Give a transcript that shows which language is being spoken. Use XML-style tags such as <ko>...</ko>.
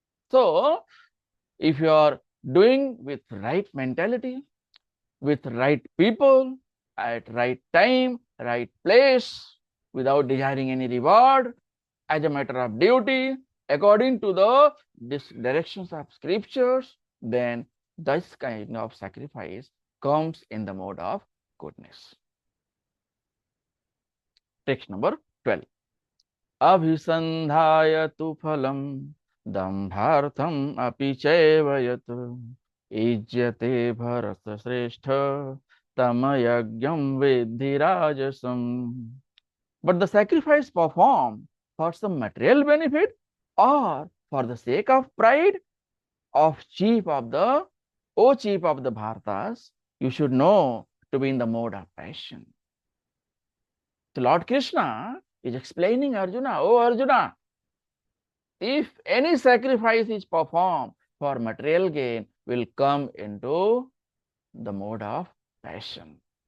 <en>So, if you are doing with right mentality, with right people, at right time, right place, without desiring any reward, as a matter of duty, according to the directions of scriptures, then this kind of sacrifice comes in the mode of goodness. Text number 12.</en> <sa>अभिसन्धाय तु फलं दम्भार्थम् अपि चैव यत् युज्यते भरतश्रेष्ठ तमयज्ञं विद्धि राजसम्.</sa> <en>But the sacrifice performed for some material benefit or for the sake of pride of chief of the, O chief of the Bharatas, you should know to be in the mode of passion. So Lord Krishna is explaining Arjuna, oh Arjuna, if any sacrifice is performed for material gain, will come into the mode of passion.</en>